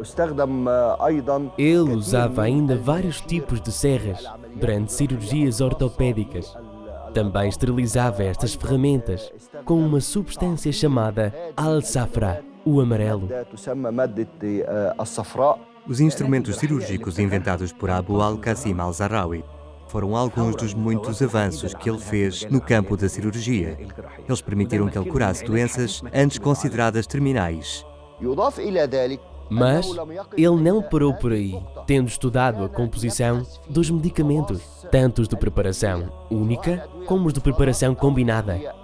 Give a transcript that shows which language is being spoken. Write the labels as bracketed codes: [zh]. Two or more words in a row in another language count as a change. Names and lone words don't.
[pt] Ele usava ainda vários tipos de serras durante cirurgias ortopédicas. Também esterilizava estas ferramentas com uma substância chamada al-safra, o amarelo. Os instrumentos cirúrgicos inventados por Abu al-Qasim al-Zahrawi foram alguns dos muitos avanços que ele fez no campo da cirurgia. Eles permitiram que ele curasse doenças antes consideradas terminais. Mas ele não parou por aí, tendo estudado a composição dos medicamentos, tanto os de preparação única como os de preparação combinada.